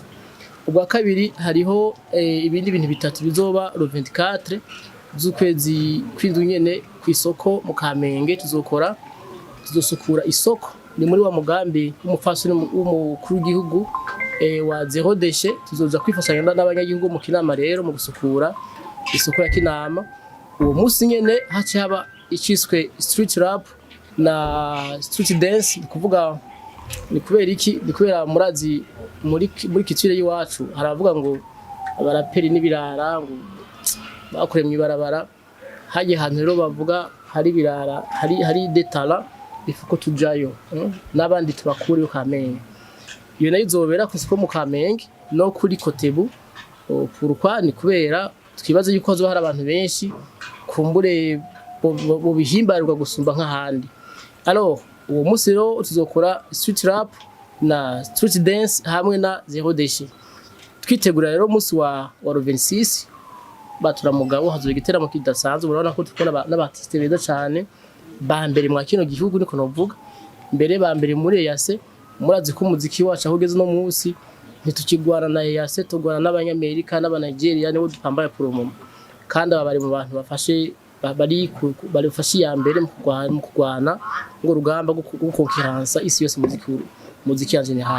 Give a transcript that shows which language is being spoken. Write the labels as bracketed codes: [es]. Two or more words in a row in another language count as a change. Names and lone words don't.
[rn] Ubwa kabiri hariho ibindi bintu bitatu bizoba le 24 z'ukwezi kw'indwi nyene kw'isoko mu Kamenge. Tuzosukura isoko, ni muri wa mugambi w'umufasoni w'umukuru w'igihugu wa [fr] zero déchet. [rn] Tuzoza kwifashanya n'abanyagihugu mu Kinama rero mu gusukura isoko ya Kinama. Uwo munsi nyene haci haba iciswe [en] street rap [rn] na [en] street dance, [rn] kuvuga ni kubera iki? Ni kubera murazi muri kitire y'iwacu haravuga ngo abaraperi n'ibirara ngo bakore mu ibarabara. Haje hantu rero bavuga hari birara, hari detala ifuko tujayo n'abandi tubakure Kamenge. Iyo nayo izobera ku isoko mu Kamenge no kuri Kotebu. Pourquoi? Ni kubera twibaza yuko hazoba hari abantu benshi kumbure bo bihimbarirwa gusumba nk'ahandi. Alors uwo munsi rero tuzokora [en] street rap [rn] na [en] street dance [rn] hamwe na [fr] zero déchet. [rn] Twitegura rero umunsi wa 26 batura mugabo hazoba igiteramo kidasanzwe. Urabona ko tukona n'abartiste beza cyane ba mbere mwa kino gihugu, niko novuga mbere ba mbere muri EAC. Murazi ko umuziki wacu ahugeze no munsi ntitukigwana na EAC, tugwana n'abanyamerika n'abanigeria nibo dupambaye promo, kandi aba bari mu bantu bafashe bari ya mbere mu kugwana ngo rugamba gukonkiransa isi yose muziki [fr] en general.